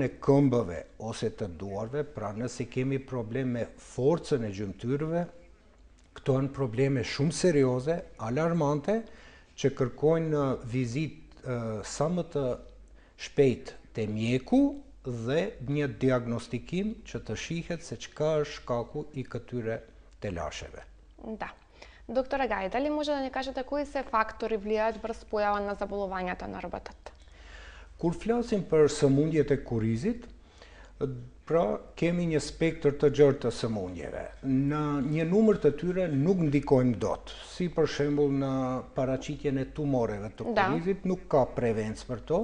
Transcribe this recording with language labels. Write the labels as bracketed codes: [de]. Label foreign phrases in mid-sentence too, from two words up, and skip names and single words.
[sq] e këmbëve ose të duarve, pra nëse kemi probleme me forcën e gjymtyrëve, Këto janë probleme shumë serioze, alarmante, që kërkojnë vizitë sa më të shpejt te mjeku dhe një diagnostikim që të shihet se çka është shkaku i këtyre телашeve. [mk] Да. Доктора Гај, дали може да ни кажете кои се фактори влијаат врз појава на заболувањата на рбтот? [sq] Kur flasim për sëmundjet e kurizit, pra kemi një spektër të gjerë të sëmundjeve. Në një numër të tyre nuk ndikojmë dot, si për shembull në paraqitjen e tumoreve të kurizit, nuk ka prevencë për to.